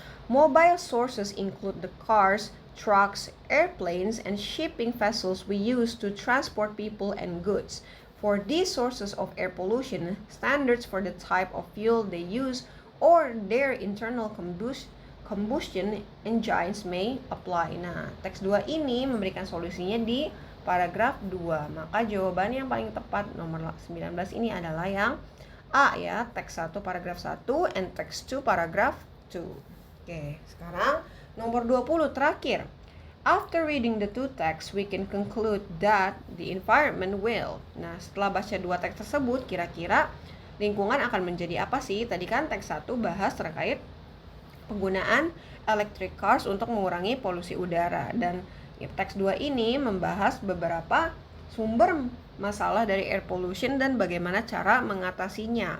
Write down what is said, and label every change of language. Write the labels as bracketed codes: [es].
[en] Mobile sources include the cars, trucks, airplanes, and shipping vessels we use to transport people and goods. For these sources of air pollution, standards for the type of fuel they use or their internal combustion engines may apply. [id] Nah, teks 2 ini memberikan solusinya di paragraf 2. Maka jawaban yang paling tepat nomor 19 ini adalah yang A ya, teks 1 paragraf 1 and teks 2 paragraf 2. Oke, sekarang nomor 20 terakhir. After reading the two texts, we can conclude that the environment will. Nah, setelah baca dua teks tersebut, kira-kira lingkungan akan menjadi apa sih? Tadi kan teks 1 bahas terkait penggunaan electric cars untuk mengurangi polusi udara. Dan teks 2 ini membahas beberapa sumber masalah dari air pollution dan bagaimana cara mengatasinya.